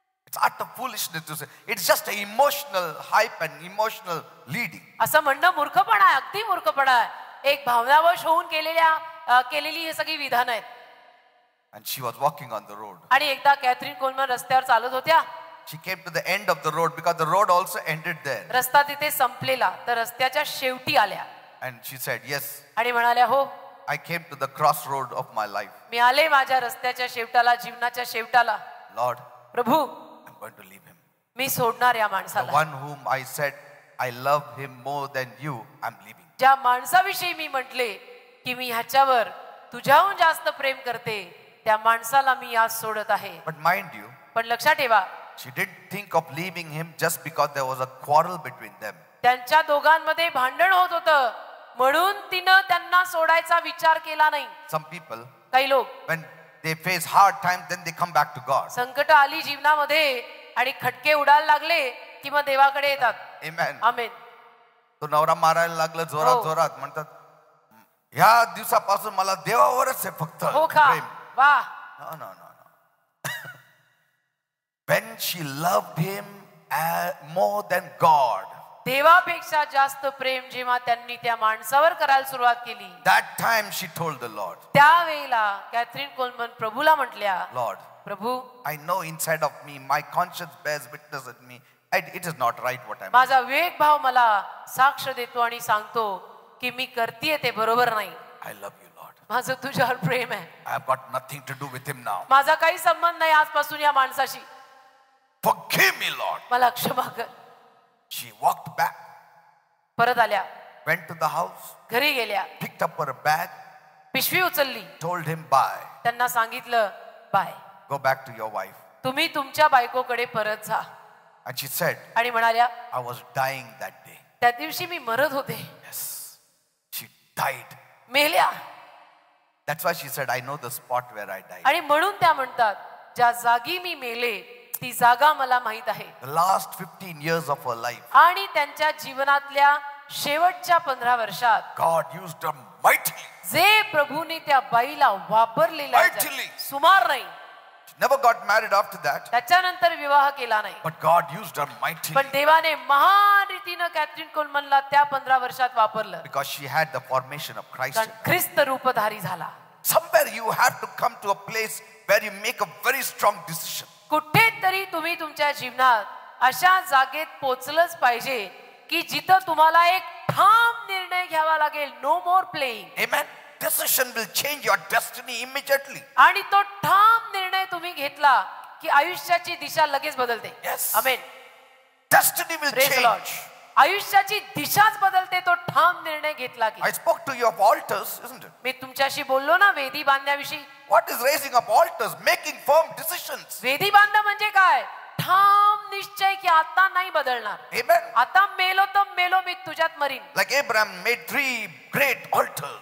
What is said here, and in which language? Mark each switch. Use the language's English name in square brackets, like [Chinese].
[English] It's utter foolishness to say. It's just an emotional hype and emotional leading. [Marathi] असं म्हणणं मूर्खपणा आहे, अगदी मूर्खपणा आहे. एक भावनावश होऊन केलेली ही सगळी विधानं आहेत. [English] And she was walking on the road. [Marathi] आणि एकदा कॅथरीन कोलमन रस्त्यावर चालत होत्या. [English] She came to the end of the road because the road also ended there. [Marathi] रस्ता तिथे संपलेला, तर रस्त्याच्या शेवटी आल्या [English] And she said, yes, [Marathi] आणि म्हणाल्या, हो [English] I came to the crossroad of my life. [Marathi] मी आले माझ्या रस्त्याच्या शेवटाला, जीवनाच्या शेवटाला. [English] Lord, [Marathi] Prabhu, [English] I'm going to leave him. [Marathi] मी सोडणार या [English] The [Marathi] माणसाला. [English] one whom I said I love him more than you, I'm leaving. [Marathi] ज्या माणसाविषयी मी म्हटले की मी ह्याच्यावर तुझ्याहून जास्त प्रेम करते, त्या माणसाला मी आज सोडत आहे. [English] But mind you, [Marathi] पण लक्षात ठेवा, [English] she didn't think of leaving him just because there was a quarrel between them. [Marathi] त्यांच्या दोघांमध्ये भांडण होत होतं म्हणून तिनं त्यांना सोडायचा विचार केला नाही. [English] Some people, [Marathi] काही लोक [English] when they face hard times, then they come back to God. [Marathi] संकट आली जीवनामध्ये आणि खटके उडायला लागले की मग देवाकडे येतात. [English] Amen. [Marathi] आमेन. तो नवरा मारायला लागला जोरात जोरात, म्हणतात ह्या दिवसापासून मला देवावरच आहे फक्त हो का? प्रेम. वा. [English] No, no, no, no. When she loved him more than God, [Marathi] देवापेक्षा जास्त प्रेम जेव्हा त्यांनी त्या माणसावर करायला सुरुवात केली, [English] that time she told the Lord, [Marathi] त्यावेळेला कॅथरीन कोलमन प्रभूला म्हटल्या, [English] Lord, [Marathi] Prabhu, [English] I know inside of me, my conscience bears witness with me. It is not right what I'm doing. [Marathi] माझा विवेक भाव मला साक्ष देतो आणि सांगतो की मी करतेय ते बरोबर नाही. [English] I love you, Lord. [Marathi] माझं तुझ्यावर प्रेम आहे. [English] I have got nothing to do with him now. [Marathi] माझा काही संबंध नाही आजपासून या माणसाशी. [English] Forgive me, Lord. [Marathi] मला क्षमा कर. [English] She walked back, [Marathi] परत आल्या, [English] went to the house, [Marathi] घरी गेल्या, [English] picked up her bag, [Marathi] पिशवी उचलली, [English] told him bye. [Marathi] त्यांना सांगितलं bye, [English] Go back to your wife. [Marathi] तुम्ही तुमच्या बायकोकडे परत जा. [English] And she said, [Marathi] आणि म्हणाल्या, [English] I was dying that day. [Marathi] त्या दिवशी मी मरत होते. [English] Yes. She died. [Marathi] मेल्या. [English] That's why she said, I know the spot where I died. [Marathi] आणि म्हणून त्या म्हणतात, ज्या जागी मी मेले ती जागा मला माहित आहे. [English] The last 15 years of her life, [Marathi] आणि त्यांच्या जीवनातल्या शेवटच्या 15 वर्षात [English] God used her mightily. [Marathi] जे प्रभूने त्या बाईला वापरलेलं आहे, [English] Mightily. [Marathi] सुमार नाही. [English] She never got married after that, [Marathi] त्याच्यानंतर विवाह केला नाही. [English] but God used her mightily [Marathi] पण देवाने महान रीतीनं कॅथरीन कोलमनला त्या 15 वर्षात वापरलं, [English] because she had the formation of Christ. [Marathi] कारण ख्रिस्त रूपधारी झाला. [English] Somewhere you have to come to a place where you make a very strong decision. [Marathi] कुठेतरी तुम्ही तुमच्या जीवनात अशा जागेत पोचलंच पाहिजे की जिथं तुम्हाला एक ठाम निर्णय घ्यावा लागेल. [English] No more playing. Amen. Decision will change your destiny immediately. [Marathi] आणि तो ठाम निर्णय तुम्ही घेतला की आयुष्याची दिशा लगेच बदलते. [English] Yes. [Marathi] Amen. [English] Destiny will Praise the Lord. change. [Marathi] आयुष्याची दिशाच बदलते तो ठाम निर्णय घेतला की. [English] I spoke to you of altars, isn't it? [Marathi] मी तुमच्याशी बोललो ना वेदी बांधण्याविषयी. [English] What is raising up altars? Making firm decisions. [Marathi] वेदी बांधणं म्हणजे काय? ठाम निश्चय की आता नाही बदलणार. [English] Amen. [Marathi] आता मेलो तर मेलो, मी तुझ्यात marine. [English] Like Abraham made 3 great altars.